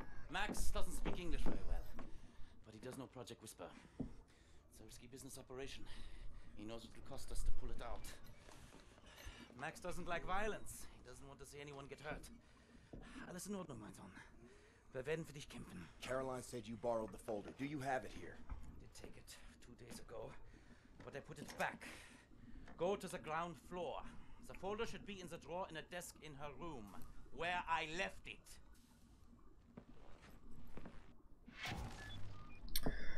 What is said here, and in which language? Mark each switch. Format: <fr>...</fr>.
<en>Max doesn't speak English very well, but he does know Project Whisper. It's a risky business operation. He knows it will cost us to pull it out. Max doesn't like violence. He doesn't want to see anyone get hurt.</en> <de>Alles in Ordnung, mein Sohn. Wir werden für dich kämpfen.</de> <en>Caroline said you borrowed the folder. Do you have it here? I did take it 2 days ago, but I put it back. Go to the ground floor. The folder should be in the drawer in a desk in her room, where I left it.</en>